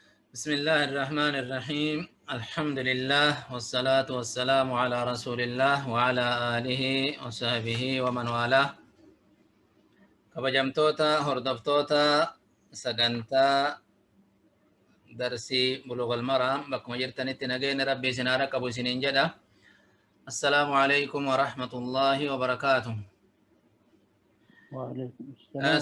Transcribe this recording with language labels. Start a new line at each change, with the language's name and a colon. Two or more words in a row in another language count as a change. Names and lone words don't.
Arabic: بسم الله الرحمن الرحيم الحمد لله والصلاة والسلام على رسول الله وعلى آله وصحبه ومن والاه
Oromo: kabajamtoota hordoftoota sagantaa darsii buluugul maraam bakkuma jirtanitti nageenya rabbii isin haa qabu isiniin jedha.
Arabic: السلام عليكم ورحمة الله وبركاته. وعليكم السلام